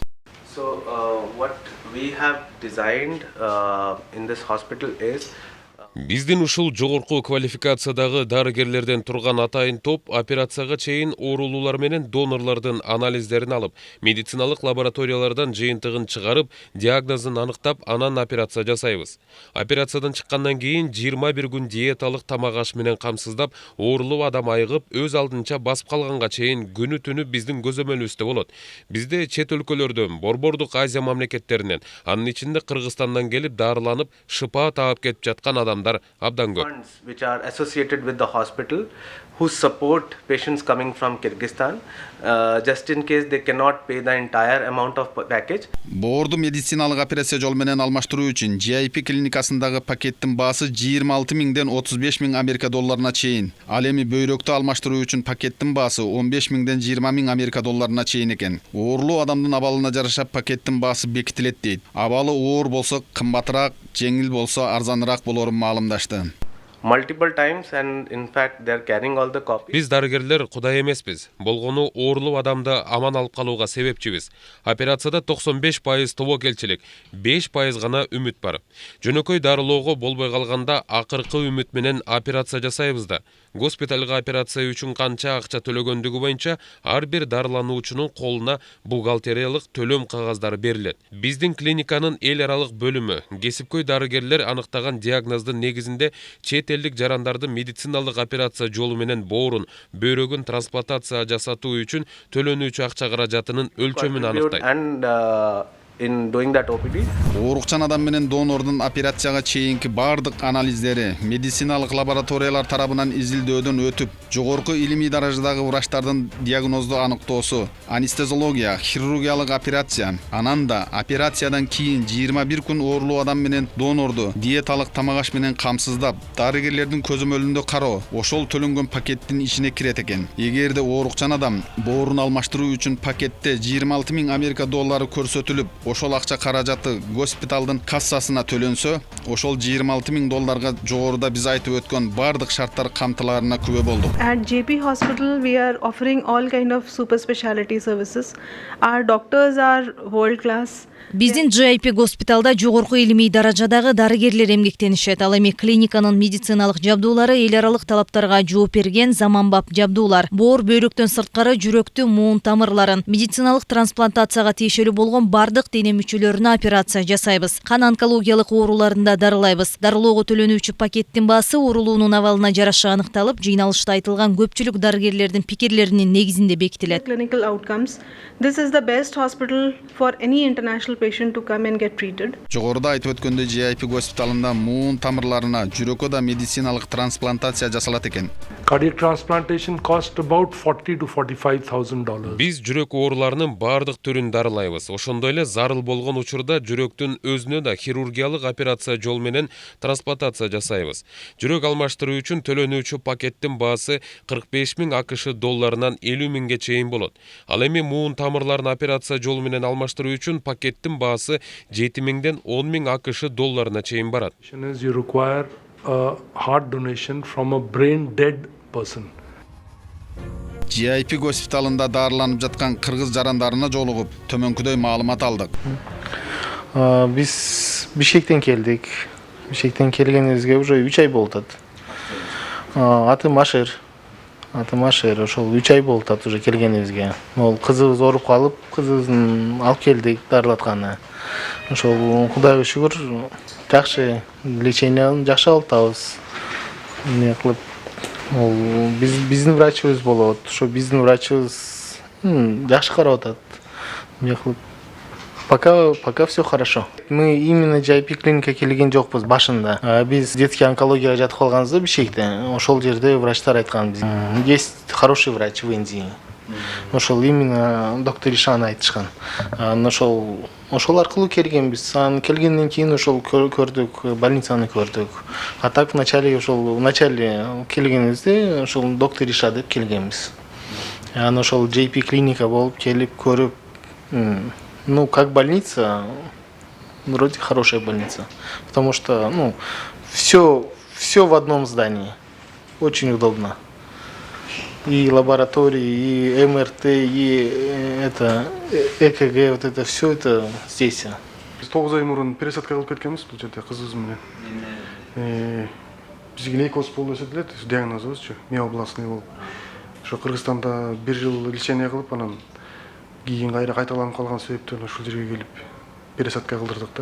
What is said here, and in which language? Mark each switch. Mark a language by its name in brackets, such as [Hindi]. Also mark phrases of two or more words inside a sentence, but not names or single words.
[English] So what we have designed in this hospital is [Kyrgyz] Биздин ушул жогорку квалификациядагы дарыгерлерден турган атайын топ операцияга чейин оорулуулар менен донорлордун анализдерин алып, медициналык лабораториялардан жыйынтыгын чыгарып, диагнозун аныктап, анан операция жасайбыз. Операциядан чыккандан кийин 21 күн диеталык тамак аш менен камсыздап, оорулуу адам айыгып, өз алдынча басып калганга чейин күнү-түнү биздин көзөмөлүбүздө болот. Бизде чет өлкөлөрдөн, борбордук Азия мамлекеттеринен, анын ичинде Кыргызстандан келип дарыланып, шыпа таап кетип жаткан адамдар абдан көп. [English] Funds which are associated with the hospital who support patients coming from Kyrgyzstan just in case they cannot pay the entire amount of package. [Kyrgyz] Боорду медициналык операция жол менен алмаштыруу үчүн GIP клиникасындагы пакеттин баасы 26 миңден 35 миң Америка долларына чейин. Ал эми бөйрөктү алмаштыруу үчүн пакеттин баасы 15 миңден 20 миң Америка долларына чейин экен. Оорулуу адамдын абалына жараша пакеттин баасы бекитилет дейт. Абалы оор болсо кымбатыраак, жеңил болсо арзаныраак болорун маалымдашты. [English] Multiple times, and in fact they are carrying all the copies. [Kyrgyz] Биз дарыгерлер кудай эмеспиз. Болгону оорулуу адамды аман алып калууга себепчибиз. Операцияда 95% тобокелчилик, 5% гана үмүт бар. Жөнөкөй дарылоого болбой калганда акыркы үмүт менен операция жасайбыз да. Госпиталга операция үчүн канча акча төлөгөндүгү боюнча ар бир дарылануучунун колуна бухгалтериялык төлөм кагаздары берилет. Биздин клиниканын эл аралык бөлүмү кесипкөй дарыгерлер аныктаган диагноздун негизинде чет элдик жарандардын медициналык операция жолу менен боорун, бөйрөгүн трансплантация жасатуу үчүн төлөнүүчү акча каражатынын өлчөмүн аныктайт. [English] And in doing that OPD. [Kyrgyz] Оорукчан адам менен донордун операцияга чейинки бардык анализдери медициналык лабораториялар тарабынан изилдөөдөн өтүп, жогорку илимий даражадагы врачтардын диагнозду аныктоосу, анестезиология, хирургиялык операция, анан да операциядан кийин 21 күн оорулуу адам менен донорду диеталык тамак аш менен камсыздап, дарыгерлердин көзөмөлүндө кароо, ошол төлөнгөн пакеттин ичине кирет экен. Эгерде оорукчан адам боорун алмаштыруу үчүн пакетте 26 миң Америка доллары көрсөтүлүп, ошол акча каражаты госпиталдын кассасына төлөнсө, ошол 26 миң долларга жогоруда биз айтып өткөн бардык шарттар камтылаарына күбө болдук. [English] At JP Hospital, we are offering all kind of super specialty services. Our doctors are world class. [Kyrgyz] Биздин JIP госпиталда жогорку илимий даражадагы дарыгерлер эмгектенишет. Ал эми клиниканын медициналык жабдуулары эл аралык талаптарга жооп берген заманбап жабдуулар. Боор, бөйрөктөн сырткары жүрөктү, муун тамырларын, медициналык трансплантацияга тиешелүү болгон бардык дене мүчөлөрүнө операция жасайбыз. Кан онкологиялык ооруларында дарылайбыз. Дарылоого төлөнүүчү пакеттин баасы оорулуунун абалына жараша аныкталып, жыйналышта айтылган көпчүлүк дарыгерлердин пикирлеринин негизинде бекитилет. [English] Clinical outcomes. This is the best hospital for any international patient to come and get treated. [Kyrgyz] Жогоруда айтып өткөндөй JIP госпиталында муун тамырларына, жүрөккө да медициналык трансплантация жасалат экен. [English] Cardiac transplantation cost about $40,000 to $45,000. [Kyrgyz] Биз жүрөк ооруларынын бардык түрүн дарылайбыз. Ошондой эле зарыл болгон учурда жүрөктүн өзүнө да хирургиялык операция жол менен трансплантация жасайбыз. Жүрөк алмаштыруу үчүн төлөнүүчү пакеттин баасы 45 миң AQSh долларынан 50 миңге чейин болот. Ал эми муун тамырларын операция жолу менен алмаштыруу үчүн пакеттин баасы 7 миңден 10 миң AQSh долларына чейин барат. [English] You require a heart donation from a brain dead person. [Kyrgyz] JIP госпиталында дарыланып жаткан кыргыз жарандарына жолугуп, төмөнкүдөй маалымат алдык. Биз Бишкектен келдик. Бишкектен келгенибизге уже 3 ай болуп атат. Атым Ашер. Ошол 3 ай болуп атат уже келгенибизге. Ол кызыбыз ооруп калып, кызыбыздын алып келдик дарылатканы. Ошол Кудайга шүгүр, жакшы лечениени жакшы алып атабыз. Эмне кылып, ол биздин врачыбыз болот. Ошо биздин врачыбыз жакшы карап атат. Эмне кылып, [Russian] пока все хорошо. Мы именно [Kyrgyz] JIP клиника келген жокпуз башында. Биз детский онкологияга жатып калганбыз Бишкекте. Ошол жерде врачтар айткан биз. [Russian] Есть хороший врач в Индии. [Kyrgyz] Ошол именно доктор Ишан айтышкан. Ошол аркылуу келгенбиз. Келгенден кийин ошол көрдүк, больницаны көрдүк. [Russian] А так в начале [Kyrgyz] келгенибизде ошол доктор Иша деп келгенбиз. Аны ошол JP клиника болуп келип көрүп, [Russian] ну, как больница, вроде хорошая больница. Потому что, все в одном здании. Очень удобно. И лаборатории, и МРТ, и ЭКГ, вот это все это здесь. [Kyrgyz] 9 ай мурун пересадка кылып кеткенбиз бул жерде кызыбыз менен. бизге лейкоз болуп эсептелет, диагнозубузчу, миообластный болуп. Ошо Кыргызстанда 1 жыл лечение кылып, анан кийин кайталанып калган себептен ушул жерге келип пересадка кылдырдык да.